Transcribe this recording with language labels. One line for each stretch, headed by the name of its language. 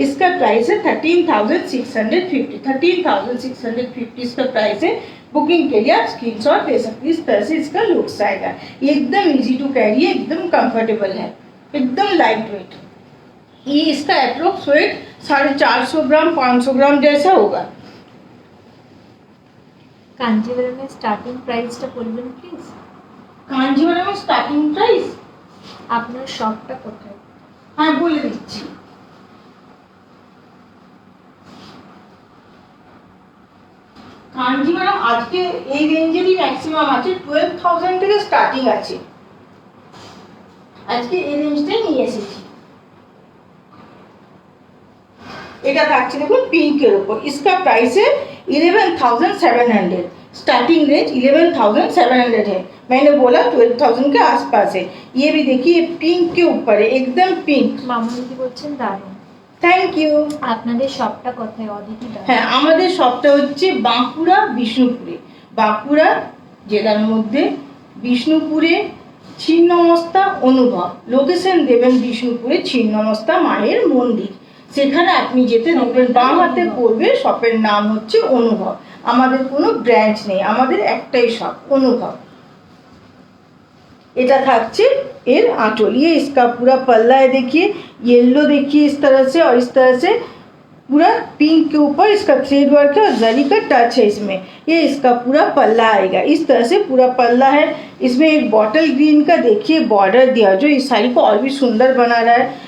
Hindi: इसका प्राइस है 13,650, 13,650 इसका प्राइस है। बुकिंग के लिए आप स्क्रीनशॉट ले सकते हैं। इस तरह से इसका लुक्स आएगा। ये एकदम इजी टू कैरी है, एकदम कंफर्टेबल है, एकदम लाइट वेट। ये इसका अप्रोक्स वेट 450 ग्राम 500 ग्राम जैसा होगा।
Bangla: কাঞ্জিভারমের স্টার্টিং প্রাইসটা বলবেন প্লিজ। কাঞ্জিভারমের স্টার্টিং প্রাইস আপনার শপটা কোথায়? হ্যাঁ বলে দিচ্ছি। কাঞ্জিভারম আজকে এই রেঞ্জেরই ম্যাক্সিমাম আছে, 12,000 থেকে স্টার্টিং আছে। আজকে এই রেঞ্জটাই নিয়ে এসেছি। এটা থাকছে দেখুন
Hindi: पिंकेर ऊपर, इसका प्राइस है 11,700, स्टार्टिंग रेंज 11,700 है। मैंने बोला 12,000 के आसपास है। ये भी देखिए पिंक के ऊपर है, एकदम पिंक।
Bangla: মামুদি বলছেন দারুণ। Thank you. আপনাদের শপটা কোথায়? অদিতি দাস। হ্যাঁ, আমাদের শপটা হচ্ছে বাঁকুড়া বিষ্ণুপুরে, বাঁকুড়া জেলার মধ্যে বিষ্ণুপুরে ছিন্নমস্তা অনুভব। লোকেশন দেবেন বিষ্ণুপুরে ছিন্নমস্তা মায়ের মন্দির, সেখানে আপনি যেতে দেখবেন বাঁ হাতে পড়বে, শপের নাম হচ্ছে অনুভব। আমাদের কোনো ব্রাঞ্চ নেই, আমাদের একটাই শপ অনুভব। এটা থাকছে এর
Hindi: आंचल, ये इसका पूरा पल्ला है। देखिए येलो, देखिए इस तरह से, और इस तरह से पूरा पिंक के ऊपर इसका थ्रेड वर्क है, और जरी का टच है इसमें। ये इसका पूरा पल्ला आएगा। इस तरह से पूरा पल्ला है। इसमें एक बॉटल ग्रीन का देखिए बॉर्डर दिया, जो इस साड़ी को और भी सुंदर बना रहा है।